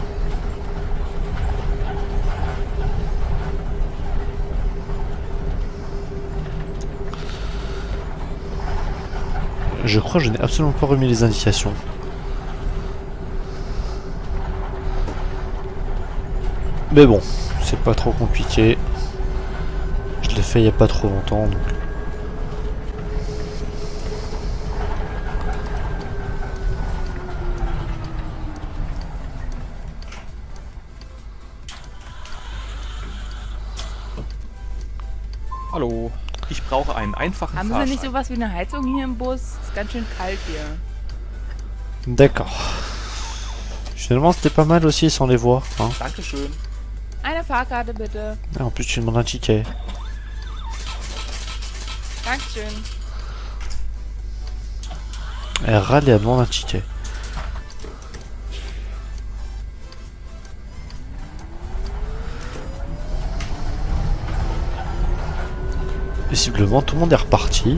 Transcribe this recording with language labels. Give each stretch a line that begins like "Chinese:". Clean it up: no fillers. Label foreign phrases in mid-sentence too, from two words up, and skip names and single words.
French: Je crois que je n'ai absolument pas remis les indications. Mais bon, c'est pas trop compliqué. Je l'ai fait il n'y a pas trop longtemps donc.
German: Hallo, ich brauche einen einfachen Haben Sie Fahrschein. nicht sowas wie eine Heizung hier im Bus? Ist ganz schön kalt hier.
French: D'accord. Finalement c'était pas mal aussi sans les voix. Hein.
German: Dankeschön. Eine Fahrkarte bitte.
French: Ah, en plus tu demandes un ticket.
German: Dankeschön.
French: Elle râle et elle demande un ticket. Visiblement tout le monde est reparti.